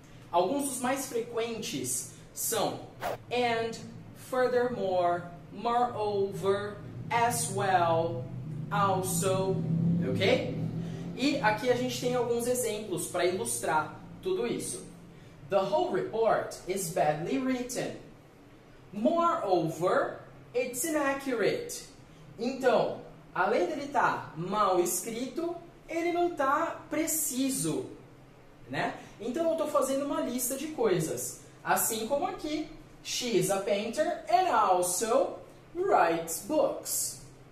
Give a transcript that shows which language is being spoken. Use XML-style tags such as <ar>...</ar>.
<pt>Alguns dos mais frequentes são and, furthermore, moreover, as well, also, ok? E aqui a gente tem alguns exemplos para ilustrar tudo isso.</pt> <en>The whole report is badly written. Moreover, it's inaccurate.</en> <pt>Então, além dele estar mal escrito, ele não está preciso, né? Então eu estou fazendo uma lista de coisas. Assim como aqui,</pt> <en>she is a painter and also writes books.</en>